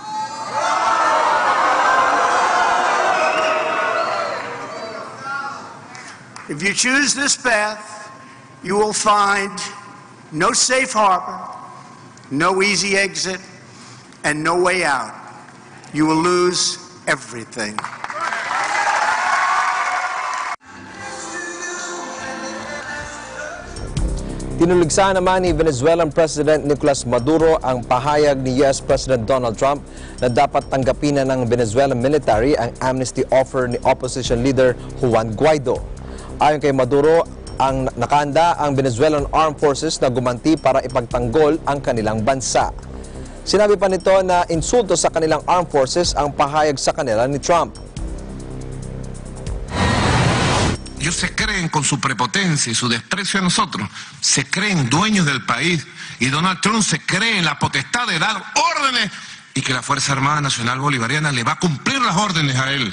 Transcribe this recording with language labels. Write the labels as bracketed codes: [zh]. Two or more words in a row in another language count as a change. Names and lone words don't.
[en] If you choose this path, you will find no safe harbor, no easy exit, and no way out. You will lose everything. [tl] Tinuligsa naman ni [en] Venezuelan President [tl] Nicolas Maduro ang pahayag ni [en] US President [tl] Donald Trump na dapat tanggapin na ng [en] Venezuelan military [tl] ang [en] amnesty offer [tl] ni [en] opposition leader [tl] Juan Guaido. Ayon kay Maduro, ang nakahanda ang [en] Venezuelan Armed Forces [tl] na gumanti para ipagtanggol ang kanilang bansa. Sinabi pa nito na insulto sa kanilang [en] armed forces [tl] ang pahayag sa kanila ni Trump. [es] Ellos se creen con su prepotencia y su desprecio a nosotros, se creen dueños del país y Donald Trump se cree en la potestad de dar órdenes y que la Fuerza Armada Nacional Bolivariana le va a cumplir las órdenes a él.